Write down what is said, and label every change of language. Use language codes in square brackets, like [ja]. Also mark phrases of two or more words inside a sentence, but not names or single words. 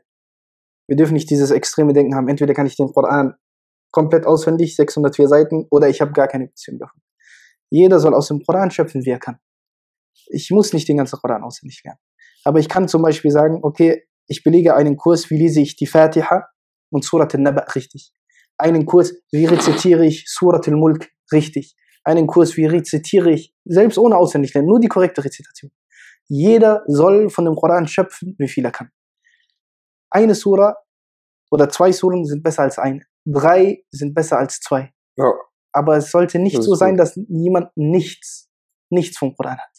[de] Wir dürfen nicht dieses extreme Denken haben. Entweder kann ich den Koran komplett auswendig, 604 Seiten, oder ich habe gar keine Beziehung davon. Jeder soll aus dem Koran schöpfen, wie er kann. Ich muss nicht den ganzen Koran auswendig lernen. Aber ich kann zum Beispiel sagen, okay, ich belege einen Kurs, wie lese ich die Fatiha und Surat al-Naba richtig. Einen Kurs, wie rezitiere ich Surat al-Mulk richtig. Einen Kurs, wie rezitiere ich, selbst ohne auswendig lernen, nur die korrekte Rezitation. Jeder soll von dem Koran schöpfen, wie viel er kann. Eine Sura oder 2 Suren sind besser als eine. 3 sind besser als 2. Ja. Aber es sollte nicht so sein, dass niemand nichts vom Koran hat.